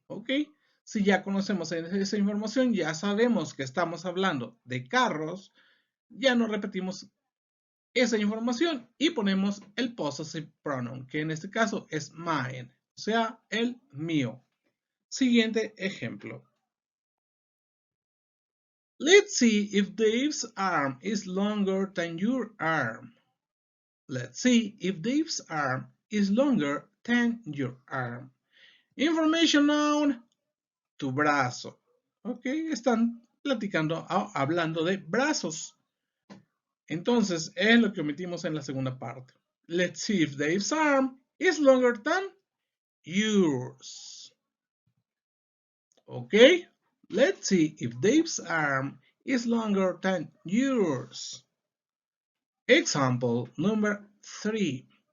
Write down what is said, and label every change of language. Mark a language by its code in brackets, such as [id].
[es] Ok, si ya conocemos esa información, ya sabemos que estamos hablando de carros, ya no repetimos esa información y ponemos el possessive pronoun, que en este caso es mine, o sea, el mío. Siguiente ejemplo. [en] Let's see if Dave's arm is longer than your arm. Let's see if Dave's arm is longer than your arm. Information noun, [es] tu brazo. Ok, están platicando, hablando de brazos. Entonces, es lo que omitimos en la segunda parte. [en] Let's see if Dave's arm is longer than yours. Okay? Let's see if Dave's arm is longer than yours. Example number 3.